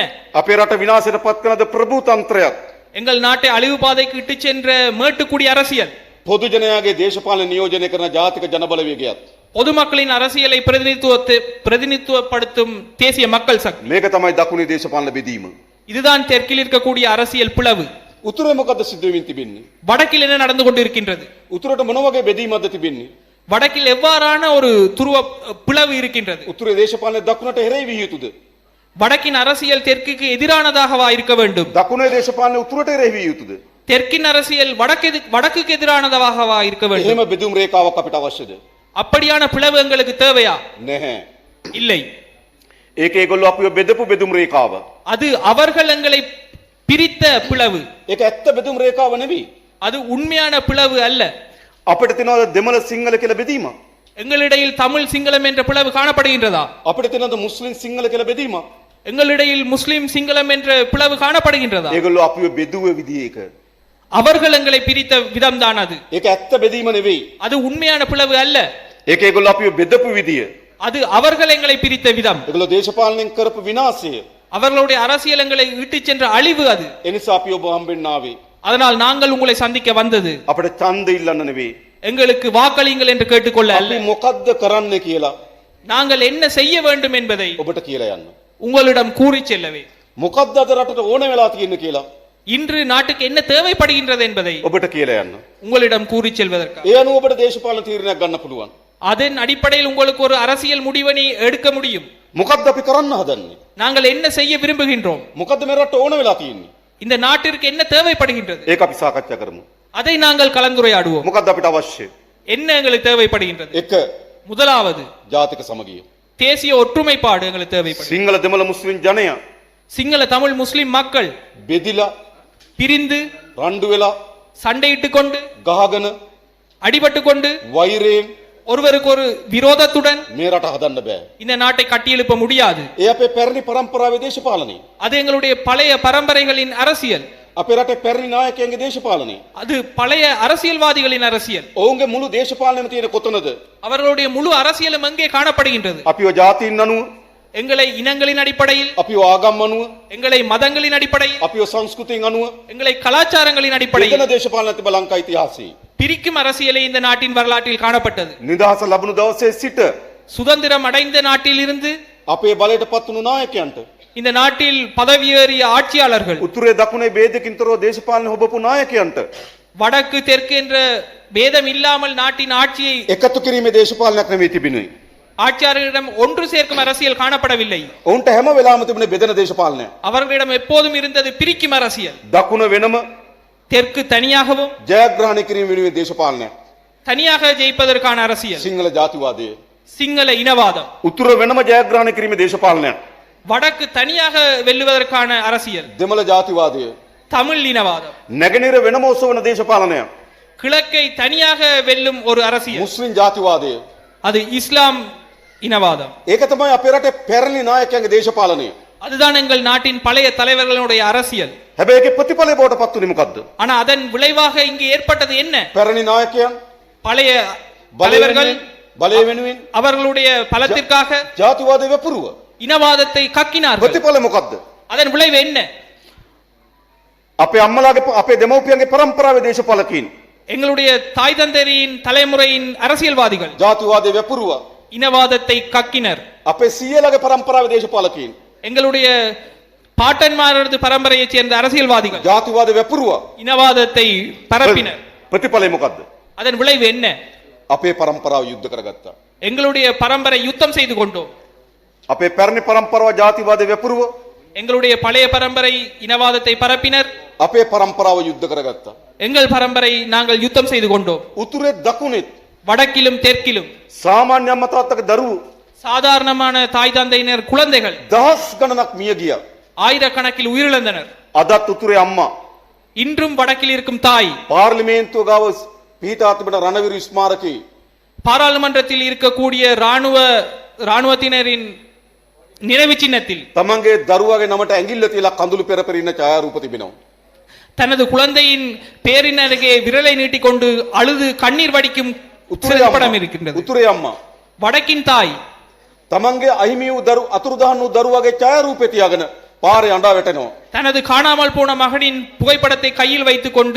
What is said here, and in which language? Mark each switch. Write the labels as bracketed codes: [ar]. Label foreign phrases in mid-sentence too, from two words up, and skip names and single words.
[si] අපේ රට විනාශයට පත් කරන ප්‍රභූ තන්ත්‍රයක්, [ta] எங்கள் நாட்டை அழிவு பாதைக்கு இட்டு சென்ற மேட்டுக்குடி அரசியல், [si] පොදු ජනයාගේ දේශපාලන නියෝජනය කරන ජාතික ජනබලවේගයත්, [ta] பொதுமக்களின் அரசியலை பிரதிநிதித்துவப்படுத்தும் தேசிய மக்கள் சக்தி, [si] මේක තමයි දකුණේ දේශපාලන බෙදීම. [ta] இதுதான் தெற்கில் இருக்கக்கூடிய அரசியல் பிளவு. [si] උතුරේ මොකද්ද සිද්ධ වෙමින් තිබෙන්නේ? [ta] வடக்கில் என்ன நடந்து கொண்டிருக்கின்றது? [si] උතුරට මොන වගේ බෙදීමක්ද තිබෙන්නේ? [ta] வடக்கில் எவ்வாறான ஒரு துருவ பிளவு இருக்கின்றது? [si] උතුරේ දේශපාලන දකුණට එරෙහි විය යුතුද? [ta] வடக்கின் அரசியல் தெற்குக்கு எதிரானதாகவா இருக்க வேண்டும்? [si] දකුණේ දේශපාලන උතුරට එරෙහි විය යුතුද? [ta] தெற்கின் அரசியல் வடக்குக்கு எதிரானதாகவா இருக்க வேண்டும்? [si] එහෙම බෙදුම් රේඛාවක් අපිට අවශ්‍යද? [ta] அப்படியான பிளவு எங்களுக்கு தேவையா? [si] නැහැ. [ta] இல்லை. [si] ඒක ඒගොල්ලෝ අපිව බෙදපු බෙදුම් රේඛාව. [ta] அது அவர்கள் எங்களை பிரித்த பிளவு. [si] ඒක ඇත්ත බෙදුම් රේඛාව නෙවෙයි. [ta] அது உண்மையான பிளவு அல்ல. [si] අපිට තියෙනවද දෙමළ සිංහල කියලා බෙදීමක්? [ta] எங்களிடையில் தமிழ் சிங்களம் என்ற பிளவு காணப்படுகின்றதா? [si] අපිට තියෙනවද මුස්ලිම් සිංහල කියලා බෙදීමක්? [ta] எங்களிடையில் முஸ்லிம் சிங்களம் என்ற பிளவு காணப்படுகின்றதா? [si] ඒගොල්ලෝ අපිව බෙදුව විදිය ඒක. [ta] அவர்கள் எங்களை பிரித்த விதம் தான் அது. [si] ඒක ඇත්ත බෙදීම නෙවෙයි. [ta] அது உண்மையான பிளவு அல்ல. [si] ඒක ඒගොල්ලෝ අපිව බෙදපු විදිය. [ta] அது அவர்கள் எங்களை பிரித்த விதம். [si] ඒගොල්ලෝ දේශපාලනයෙන් කරපු විනාශය. [ta] அவர்களுடைய அரசியல் எங்களை இட்டுச் சென்ற அழிவு அது. [si] එනිසා අපි ඔබ හම්බෙන්න ආවේ. [ta] அதனால் நாங்கள் உங்களை சந்திக்க வந்தது [si] අපිට ඡන්ද ඉල්ලන්න නෙවෙයි. [ta] எங்களுக்கு வாக்களியுங்கள் என்று கேட்டுக்கொள்ள அல்ல. [si] අපි මොකද්ද කරන්න කියලා [ta] நாங்கள் என்ன செய்ய வேண்டும் என்பதை [si] ඔබට කියලා යන්න. [ta] உங்களிடம் கூறி செல்லவே. [si] මොකද්ද අද රටට ඕන වෙලා තියෙන්නේ කියලා [ta] இன்று நாட்டுக்கு என்ன தேவைப்படுகின்றது என்பதை [si] ඔබට කියලා යන්න. [ta] உங்களிடம் கூறி செல்வதற்காக. [si] ඒ අනුව ඔබට දේශපාලන තීරණයක් ගන්න පුළුවන්. [ta] அதன் அடிப்படையில் உங்களுக்கு ஒரு அரசியல் முடிவினை எடுக்க முடியும். [si] මොකද්ද අපි කරන්න හදන්නේ? [ta] நாங்கள் என்ன செய்ய விரும்புகின்றோம்? [si] මොකද්ද මේ රටට ඕන වෙලා තියෙන්නේ? [ta] இந்த நாட்டிற்கு என்ன தேவைப்படுகின்றது? [si] ඒක අපි සාකච්ඡා කරමු. [ta] அதை நாங்கள் கலந்துரையாடுவோம். [si] මොකද්ද අපිට අවශ්‍ය? [ta] என்ன எங்களுக்கு தேவைப்படுகின்றது? [si] එක [ta] முதலாவது [si] ජාතික සමගිය. [ta] தேசிய ஒற்றுமைப்பாடு எங்களுக்கு தேவைப்படுகிறது. [si] සිංහල දෙමළ මුස්ලිම් ජනයා [ta] சிங்கள தமிழ் முஸ்லிம் மக்கள் [si] බෙදිලා [ta] பிரிந்து [si] රණ්ඩු වෙලා [ta] சண்டையிட்டுக் கொண்டு [si] ගහගෙන [ta] அடிபட்டு கொண்டு [si] වෛරයෙන් [ta] ஒருவருக்கு ஒரு விரோதத்துடன் [si] මේ රට හදන්න බෑ. [ta] இந்த நாட்டை கட்டியெழுப்ப முடியாது. [si] ඒ අපේ පැරණි පරම්පරාවේ දේශපාලනය. [ta] அது எங்களுடைய பழைய பரம்பரைகளின் அரசியல். [si] අපේ රටේ පැරණි නායකයන්ගේ දේශපාලනය. [ta] அது பழைய அரசியல்வாதிகளின் அரசியல். [si] ඔවුන්ගේ මුළු දේශපාලනයම තියෙන කොතනද? [ta] அவர்களுடைய முழு அரசியலும் எங்கே காணப்படுகின்றது? [si] අපිව ජාතීන් අනුව, [ta] எங்களை இனங்களின் அடிப்படையில், [si] අපිව ආගම් අනුව, [ta] எங்களை மதங்களின் அடிப்படையில், [si] අපිව සංස්කෘතියෙන් අනුව [ta] எங்களை கலாச்சாரங்களின் [si] බෙදෙන [ta] அடிப்படையில் [si] දේශපාලන තිබ ලංකා ඉතිහාසයේ. [ta] பிரிக்கும் அரசியலே இந்த நாட்டின் வரலாற்றில் காணப்பட்டது. [si] නිදහස ලැබුණු දවසේ සිට [ta] சுதந்திரம் அடைந்த நாட்டில் இருந்து [si] අපේ බලයට පත් වුණු නායකයන්ට, [ta] இந்த நாட்டில் பதவியேறிய ஆட்சியாளர்கள், [si] උතුරේ දකුණේ ભેදකින් තොරව දේශපාලන හොබපු නායකයන්ට [ta] வடக்கு தெற்கு என்ற பேதம் இல்லாமல் நாட்டின் ஆட்சியை [si] එකතු කිරීමේ දේශපාලනයක් නෙවෙයි තිබුණේ. [ta] ஆட்சியாளர்களிடம் ஒன்று சேர்க்கும் அரசியல் காணப்படவில்லை. [si] ඔවුන්ට හැම වෙලාවෙම තිබුණේ බෙදෙන දේශපාලනයක්. [ta] அவர்களிடம் எப்போதும் இருந்தது பிரிக்கும் அரசியல். [si] දකුණ වෙනම, [ta] தெற்கு தனியாகவும் [si] ජයග්‍රහණය කිරීම වෙනුවෙන් දේශපාලනයක්. [ta] தனியாக ஜெயிப்பதற்கான அரசியல், [si] සිංහල ජාතිවාදය. [ta] சிங்கள இனவாதம். [si] උතුර වෙනම ජයග්‍රහණය කිරීම දේශපාලනයක්. [ta] வடக்கு தனியாக வெல்லுவதற்கான அரசியல், [si] දෙමළ ජාතිවාදය. [ta] தமிழ் இனவாதம். [si] නැගෙනහිර වෙනම ඔසවන දේශපාලනයක්. [ta] கிழக்கை தனியாக வெல்லும் ஒரு அரசியல், [si] මුස්ලිම් ජාතිවාදය. [ta] அது இஸ்லாம் இனவாதம். [si] ඒක තමයි අපේ රටේ පැරණි නායකයන්ගේ දේශපාලනය. [ta] அதுதான் எங்கள் நாட்டின் பழைய தலைவர்களுடைய அரசியல். [si] හැබැයි ඒකේ ප්‍රතිඵලය බවට පත් වුණේ මොකද්ද? [ta] ஆனா அதன் விளைவாக இங்கு ஏற்பட்டது என்ன? [si] පැරණි නායකයන් [ta] பழைய தலைவர்கள் [si] බලය වෙනුවෙන් [ta] அவர்களுடைய பலத்திற்காக [si] ජාතිවාදය වැපුරුව. [ta] இனவாதத்தை கக்கினார்கள். [si] ප්‍රතිඵල මොකද්ද? [ta] அதன் விளைவு என்ன? [si] අපේ අම්මලාගේ අපේ දෙමව්පියන්ගේ පරම්පරාවේ දේශපාලකීන් [ta] எங்களுடைய தாய் தந்தையரின் தலைமுறையின் அரசியல்வாதிகள் [si] ජාතිවාදය වැපුරුව. [ta] இனவாதத்தை கக்கினர். [si] අපේ සීයලගේ පරම්පරාවේ දේශපාලකීන් [ta] எங்களுடைய பாட்டன்மாரது பரம்பரையைச் சேர்ந்த அரசியல்வாதிகள் [si] ජාතිවාදය වැපුරුව. [ta] இனவாதத்தை பரப்பினர். [si] ප්‍රතිඵලය මොකද්ද? [ta] அதன் விளைவு என்ன? [si] අපේ පරම්පරාව යුද්ධ කරගත්තා. [ta] எங்களுடைய பரம்பரை யுத்தம் செய்து கொண்டோம். [si] අපේ පැරණි පරම්පරාව ජාතිවාදය වැපුරුව. [ta] எங்களுடைய பழைய பரம்பரை இனவாதத்தை பரப்பினர். [si] අපේ පරම්පරාව යුද්ධ කරගත්තා. [ta] எங்கள் பரம்பரை நாங்கள் யுத்தம் செய்து கொண்டோம். [si] උතුරේ දකුණෙත් [ta] வடக்கிலும் தெற்கிலும் [si] සාමාන්‍ය අම්මා තාත්තගේ දරුවෝ [ta] சாதாரணமான தாய் தந்தையினர் குழந்தைகள் [si] දහස් ගණනක් මිය ගියා. [ta] ஆயிரக்கணக்கில் உயிரிழந்தனர். [si] අදත් උතුරේ අම්මා [ta] இன்றும் வடக்கில் இருக்கும் தாய் [si] පාර්ලිමේන්තුව ගාව පිහිටා තිබෙන රණවිරු ස්මාරකයේ [ta] பாராளுமன்றத்தில் இருக்கக்கூடிய ராணுவத்தினரின் நினைவு சின்னத்தில் [si] තමන්ගේ දරුවාගේ නමට ඇඟිල්ල තියලා කඳුළු පෙරපෙර ඉන්න ඡායාරූප තිබෙනවා. [ta] தனது குழந்தையின் பேரின் அருகே விரலை நீட்டிக்கொண்டு அழுது கண்ணீர் வடிக்கும் [si] උතුරේ [ta] படம் இருக்கின்றது. [si] උතුරේ අම්මා [ta] வடக்கின் தாய் [si] තමන්ගේ අහිමි වූ අතුරුදහන් වූ දරුවාගේ ඡායාරූපය තියාගෙන පාරේ අඬා වැටෙනවා. [ta] தனது காணாமல் போன மகனின் புகைப்படத்தை கையில் வைத்துக் கொண்டு